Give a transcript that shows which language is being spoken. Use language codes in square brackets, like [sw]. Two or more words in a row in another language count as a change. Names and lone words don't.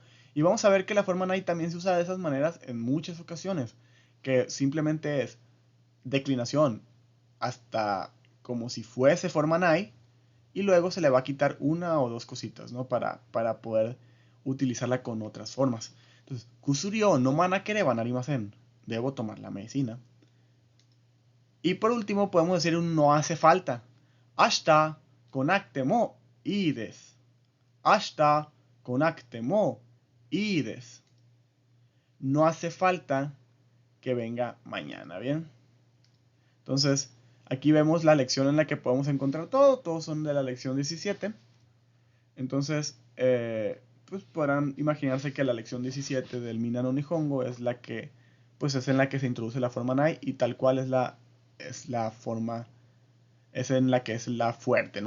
[es] Y vamos a ver que la forma nai también se usa de esas maneras en muchas ocasiones, que simplemente es declinación hasta como si fuese forma nai y luego se le va a quitar una o dos cositas, ¿no? Para poder utilizarla con otras formas. [ja] Entonces, 薬を飲まなければなりません. [es] Debo tomar la medicina. Y por último podemos decir un no hace falta. [ja] 明日来なくてもいいです. 明日来なくてもいいです. [es] No hace falta que venga mañana, ¿bien? Entonces, aquí vemos la lección en la que podemos encontrar todo. Todos son de la lección 17. Entonces, pues podrán imaginarse que la lección 17 del Mina no Nihongo es la que, pues es en la que se introduce la forma nai y tal cual es la forma, es en la que es la fuerte, ¿no?